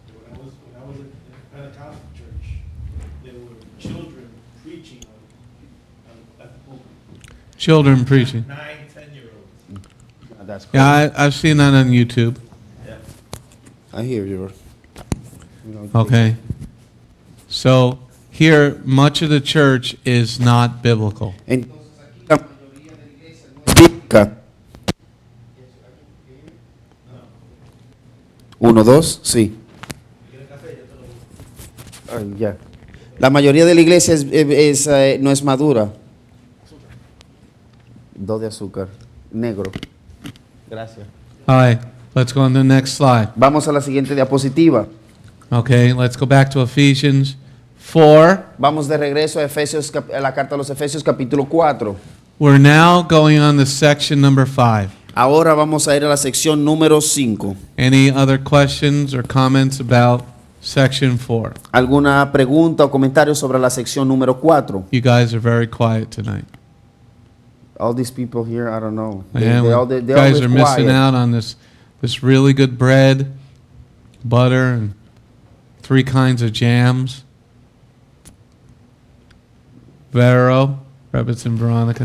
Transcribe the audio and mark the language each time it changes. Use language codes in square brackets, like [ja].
[en] When I was at the Pentecostal church, there were children preaching at the pulpit. Children preaching. 9, 10-year-olds. That's correct. Yeah, I've seen that on YouTube. Yeah. I hear you. Okay. So here, much of the church is not biblical. [es] Entonces aquí la mayoría de la iglesia no es bíblica. 1, 2, sí. Ya. La mayoría de la iglesia no es madura. 2 de azúcar, negro. Gracias. [en] All right, let's go on to the next slide. [es] Vamos a la siguiente diapositiva. [en] Okay, let's go back to Ephesians 4. [es] Vamos de regreso a a la carta a los Efesios capítulo 4. [en] We're now going on to section number 5. [es] Ahora vamos a ir a la sección número 5. [en] Any other questions or comments about section 4? [es] ¿Alguna pregunta o comentario sobre la sección número 4? [en] You guys are very quiet tonight. All these people here, I don't know. Yeah, They you guys are live missing quiet. out on this really good bread, butter, and 3 kinds of jams. Vero, Rebitz and Veronica.